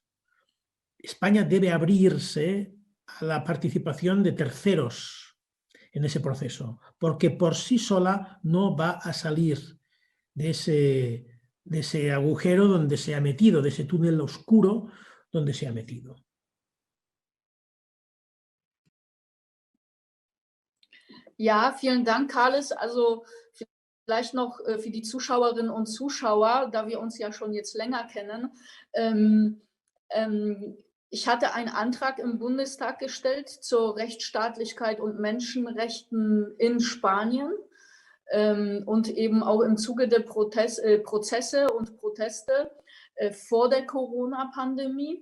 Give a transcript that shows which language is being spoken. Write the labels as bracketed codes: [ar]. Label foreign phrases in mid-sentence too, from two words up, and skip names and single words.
[es] España debe abrirse a la participación de terceros en ese proceso, porque por sí sola no va a salir de ese agujero donde se ha metido, de ese túnel oscuro donde se ha metido. [de] Ja, vielen Dank, Carles. Also vielleicht noch für die Zuschauerinnen und Zuschauer, da wir uns ja schon jetzt länger kennen. Ich hatte einen Antrag im Bundestag gestellt zur Rechtsstaatlichkeit und Menschenrechten in Spanien und eben auch im Zuge der Prozesse und Proteste vor der Corona-Pandemie.